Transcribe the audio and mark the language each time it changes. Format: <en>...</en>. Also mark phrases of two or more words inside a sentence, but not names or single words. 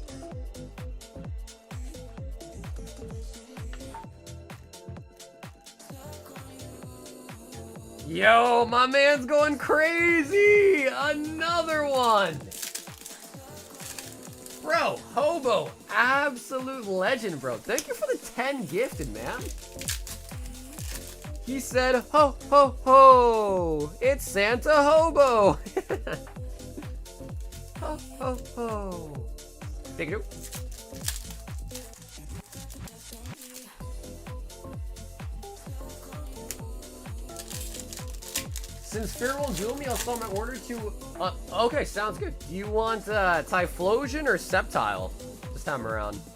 <en>Yo, my man's going crazy! Another one! Bro, Hobo, absolute legend, bro. Thank you for the 10 gifted, man. He said, ho, ho, ho. It's Santa Hobo. Ho, ho, ho. Take it. Since Fear won't duel me, I'll sell my order to... okay, sounds good. Do you want Typhlosion or Sceptile this time around?</en>